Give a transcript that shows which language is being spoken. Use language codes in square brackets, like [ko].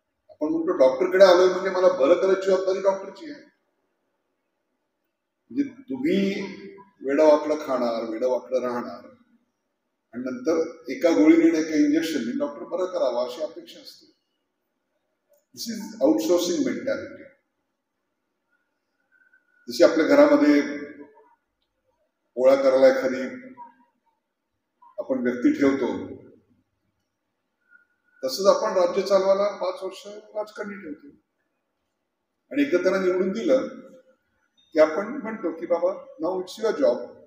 [mr] आपण म्हणतो डॉक्टरकडे आलोय म्हणजे मला बरं करायची जबाबदारी डॉक्टरची आहे. म्हणजे तुम्ही वेडावाकडं खाणार, वेडावाकडं राहणार आणि नंतर एका गोळीने एका इंजेक्शनने डॉक्टर बरं करावा अशी अपेक्षा असते. [en] This is outsourcing mentality. [mr] जशी आपल्या घरामध्ये पोळ्या करायला एखादी आपण व्यक्ती ठेवतो तसंच आपण राज्य चालवायला 5 वर्ष राजकारणी ठेवतो आणि एकदा त्यांना निवडून दिलं की आपण म्हणतो की बाबा [en] Now it's your job.